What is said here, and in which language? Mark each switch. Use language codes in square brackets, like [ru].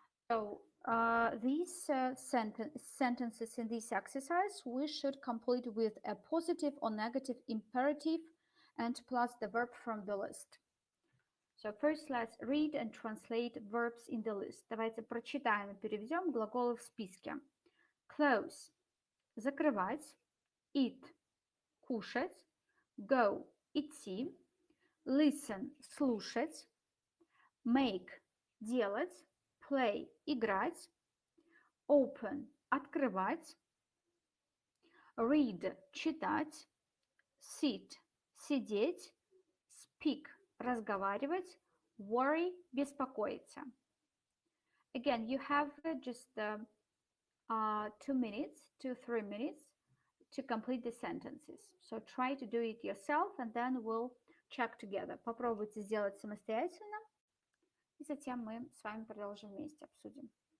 [en] So these sentences in this exercise we should complete with a positive or negative imperative and plus the verb from the list. So first let's read and translate verbs in the list. [ru] Давайте прочитаем и переведем глаголы в списке. Close – закрывать, eat – кушать, go – идти, listen – слушать, make – делать, play – играть, open – открывать, read – читать, sit – сидеть, speak – разговаривать, worry – беспокоиться. [en] Again, you have just 2 minutes, 2-3 minutes to complete the sentences. So try to do it yourself and then we'll check together. [ru] Попробуйте сделать самостоятельно. И затем мы с вами продолжим вместе, обсудим.